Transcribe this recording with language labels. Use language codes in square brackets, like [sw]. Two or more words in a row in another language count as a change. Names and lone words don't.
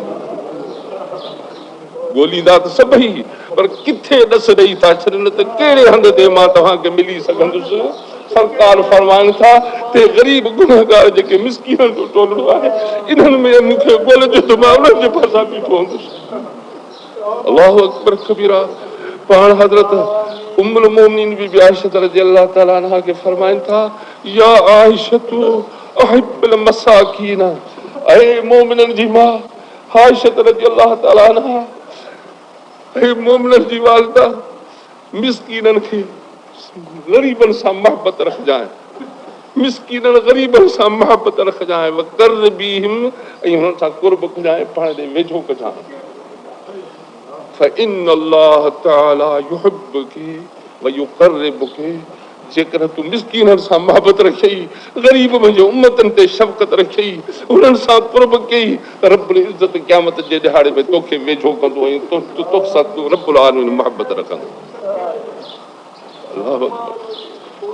[sd] ॻोल्हींदा त सभई, पर किथे ॾस ॾेई था छॾनि त कहिड़े हंध ते मां तव्हांखे मिली सघंदुसि। सरकार फरमाइनि था ते ग़रीब गुनहगार जेके मिसकीननि जो टोलो आहे इन्हनि में मूंखे ॻोल्हिजो त मां उन्हनि जे पासां बीठो हूंदुसि। [ar] الله أكبر كبيرا. [sd] पाण हज़रत उम्मुल मोमिनीन बीबी आयशा [ar] رضي الله تعالى عنها [sd] खे फरमाइनि था [ar] يا عائشة أحبي المساكين, [sd] ऐ मोमिननि जी मां आयशा [ar] رضي الله تعالى عنها, [sd] ऐ मोमिननि जी वालिदा, मिसकीननि खे ग़रीबनि सां मोहबत रखजांइ, मिसकीननि ग़रीबनि सां मोहबत रखजांइ, वक़र्रबीहिम, ऐं हुननि सां कुर्ब कजांइ, पाण ॾे वेझो कजांइ। [ar] فإن الله تعالى يحبك و يقربك, [sd] जेकर तूं मिसकीननि सां मोहबत रखई, ग़रीब मुंहिंजे उम्मतनि ते शफ़क़त रखई, उन्हनि सां कुर्ब कई त रब्बुल इज़्ज़त क़यामत जे ॾिहाड़े में तोखे वेझो कंदो ऐं तोसां रब्बुल आलमीन मोहबत रखंदो। [ar] الله أكبر.